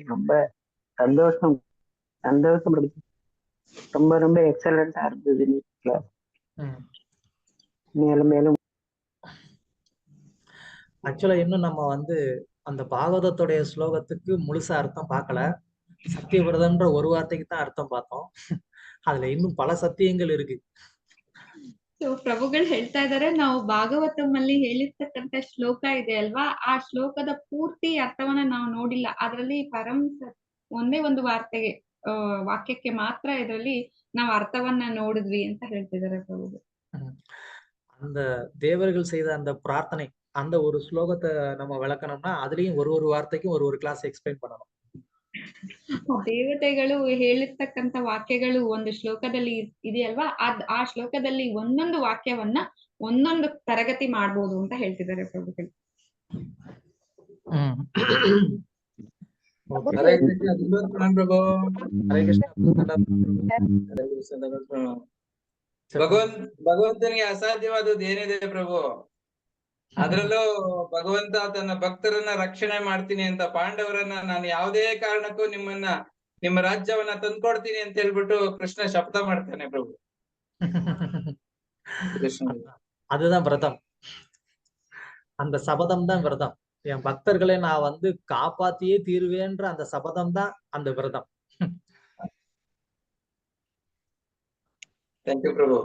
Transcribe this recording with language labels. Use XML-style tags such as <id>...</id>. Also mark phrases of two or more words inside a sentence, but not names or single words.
<ta>ரொம்ப சந்தோஷம் சந்தோஷம். ரொம்ப ரொம்ப எக்ஸலண்டா இருந்தது. மேலும் மேலும் ஆக்சுவலா இன்னும் நம்ம வந்து அந்த பாகவதத்துடைய ஸ்லோகத்துக்கு முழுசா அர்த்தம் பார்க்கல. சத்தியவிரதம்ன்ற ஒரு வார்த்தைக்கு தான் அர்த்தம் பார்த்தோம். அதுல இன்னும் பல சத்தியங்கள் இருக்கு.</ta> <kn>ಸೊ ಪ್ರಭುಗಳು ಹೇಳ್ತಾ ಇದಾರೆ, ನಾವು ಭಾಗವತಂ ಅಲ್ಲಿ ಹೇಳಿರ್ತಕ್ಕಂಥ ಶ್ಲೋಕ ಇದೆ ಅಲ್ವಾ, ಆ ಶ್ಲೋಕದ ಪೂರ್ತಿ ಅರ್ಥವನ್ನ ನಾವು ನೋಡಿಲ್ಲ. ಅದರಲ್ಲಿ ಪರಂ ಒಂದೇ ಒಂದು ವಾಕ್ಯಕ್ಕೆ ಮಾತ್ರ ಇದರಲ್ಲಿ ನಾವು ಅರ್ಥವನ್ನ ನೋಡಿದ್ವಿ ಅಂತ ಹೇಳ್ತಿದ್ದಾರೆ ಪ್ರಭುಗಳು.</kn> <ta>அந்த தேவர்கள் செய்த அந்த பிரார்த்தனை, அந்த ஒரு ஸ்லோகத்தை நம்ம விளக்கணும்னா அதுலயும் ஒரு வார்த்தைக்கும் ஒரு</ta> <en>class explain</en> <ta>பண்ணணும்.</ta> <kn>ದೇವತೆಗಳು ಹೇಳಿರ್ತಕ್ಕಂಥ ವಾಕ್ಯಗಳು ಒಂದು ಶ್ಲೋಕದಲ್ಲಿ ಇದೆಯಲ್ವಾ, ಆ ಶ್ಲೋಕದಲ್ಲಿ ಒಂದೊಂದು ವಾಕ್ಯವನ್ನ ಒಂದೊಂದು ತರಗತಿ ಮಾಡ್ಬೋದು ಅಂತ ಹೇಳ್ತಿದ್ದಾರೆ ಪ್ರಭುಗಳು. ಹರೇ ಕೃಷ್ಣ ಪ್ರಭು. ಹರೇ ಕೃಷ್ಣ. ಭಗವಂತನಿಗೆ ಅಸಾಧ್ಯವಾದದ್ದು ಏನಿದೆ ಪ್ರಭು? ಅದ್ರಲ್ಲೂ ಭಗವಂತ ತನ್ನ ಭಕ್ತರನ್ನ ರಕ್ಷಣೆ ಮಾಡ್ತೀನಿ ಅಂತ, ಪಾಂಡವರನ್ನ ನಾನು ಯಾವುದೇ ಕಾರಣಕ್ಕೂ ನಿಮ್ಮ ರಾಜ್ಯವನ್ನ ತಂದ್ಕೊಡ್ತೀನಿ ಅಂತ ಹೇಳ್ಬಿಟ್ಟು ಕೃಷ್ಣ ಶಪಥ ಮಾಡ್ತಾನೆ ಪ್ರಭು.</kn> <ta>அதுதான் விரதம். அந்த சபதம் தான் விரதம். என் பக்தர்களை நான் வந்து காப்பாத்தியே தீருவேன்ற அந்த சபதம் தான் அந்த விரதம். தேங்க்யூ பிரபு.</ta>